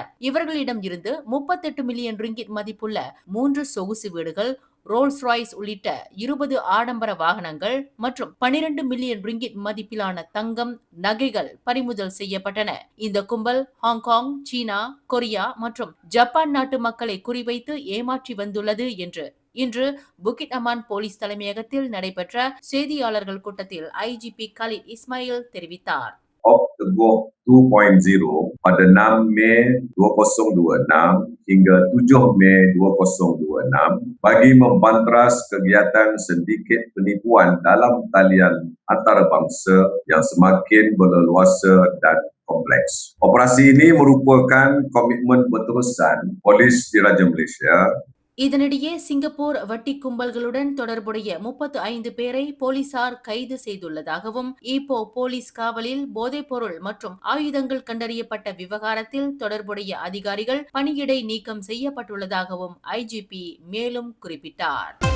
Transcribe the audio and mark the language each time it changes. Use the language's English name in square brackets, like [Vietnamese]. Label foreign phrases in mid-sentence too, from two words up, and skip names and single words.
[Tamil] இவர்களிடம் இருந்து 38 மில்லியன் ரிங்கிட் மதிப்புள்ள 3 சொகுசு வீடுகள், ரோல்ஸ் ராய்ஸ் உள்ளிட்ட 20 ஆடம்பர வாகனங்கள் மற்றும் 12 மில்லியன் ரிங்கிட் மதிப்பிலான தங்கம், நகைகள் பறிமுதல் செய்யப்பட்டன. இந்த கும்பல் ஹாங்காங், சீனா, கொரியா மற்றும் ஜப்பான் நாட்டு மக்களை குறிவைத்து ஏமாற்றி வந்துள்ளது என்று இன்று புக்கிட் அமான் போலீஸ் தலைமையகத்தில் நடைபெற்ற செய்தியாளர்கள் கூட்டத்தில் IGP கலிட் இஸ்மாயில் தெரிவித்தார். [Malay] Teguh 2.0 pada 6 Mei 2026 hingga 7 Mei 2026 bagi membantras kegiatan sindiket penipuan dalam talian antarabangsa yang semakin berleluasa dan kompleks. Operasi ini merupakan komitmen berterusan Polis Diraja Malaysia. [Tamil] இதனிடையே சிங்கப்பூர் வட்டி கும்பல்களுடன் தொடர்புடைய 35 பேரை போலீசார் கைது செய்துள்ளதாகவும் ஈப்போ போலீஸ் காவலில் போதைப்பொருள் மற்றும் ஆயுதங்கள் கண்டறியப்பட்ட விவகாரத்தில் தொடர்புடைய அதிகாரிகள் பணியிடை நீக்கம் செய்யப்பட்டுள்ளதாகவும் IGP மேலும் குறிப்பிட்டார்.